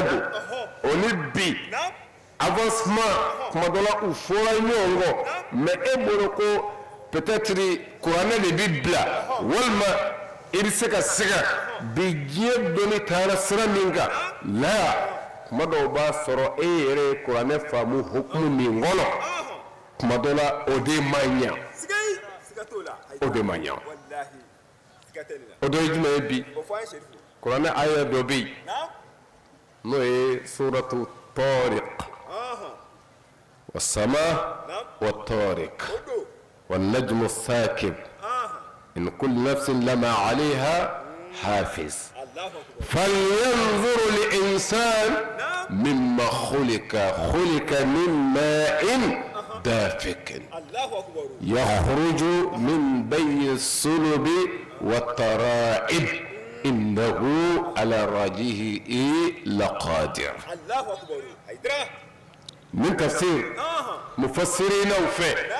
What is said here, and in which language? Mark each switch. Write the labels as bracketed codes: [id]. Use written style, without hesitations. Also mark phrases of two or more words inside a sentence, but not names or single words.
[bm] don o ni bi avancement tuma dɔ la u fɔra ɲɔgɔn kɔ mais e bolo ko peut-être kuranɛ de bɛ bila walima i bɛ se ka sɛgɛn bi diɲɛ dɔnni taara sira min kan la tuma dɔw b'a sɔrɔ e yɛrɛ ye kuranɛ faamu hukumu min kɔnɔ tuma dɔ la o de man ɲa o de man ɲa o dɔ ye jumɛn ye bi kuranɛ aya dɔ bɛ yen n'o ye [ar] سورة الطارق والسماء والطارق والنجم الثاقب إن كل نفس لما عليها حافظ فلينظر الإنسان مما خلق من ماء دافق يخرج من بين الصلب والترائب إنه على رجعه لقادر من تفسير مفسرين وفي